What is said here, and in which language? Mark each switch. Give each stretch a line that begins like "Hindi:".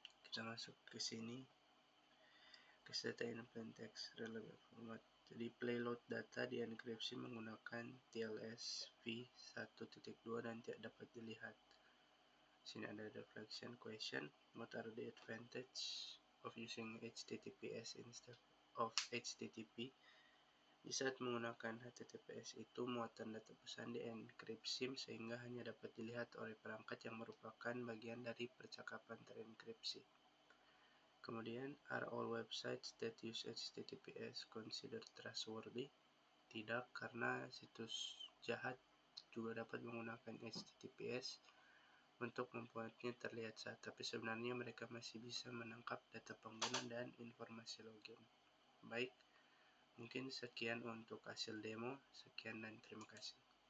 Indonesian: Kita masuk ke sini.
English: Cache data in plain text relevant format.
Indonesian: Jadi payload data dienkripsi menggunakan TLS v1.2 dan tidak dapat dilihat. Sini ada
English: reflection question. What are the advantage of using HTTPS instead of HTTP?
Indonesian: Di saat menggunakan HTTPS itu muatan data pesan dienkripsi sehingga hanya dapat dilihat oleh perangkat yang merupakan bagian dari percakapan terenkripsi. Kemudian,
English: are all websites that use HTTPS considered trustworthy?
Indonesian: Tidak, karena situs jahat juga dapat menggunakan HTTPS untuk membuatnya terlihat sah, tapi sebenarnya mereka masih bisa menangkap data pengguna dan informasi login. Baik, mungkin sekian untuk hasil demo. Sekian dan terima kasih.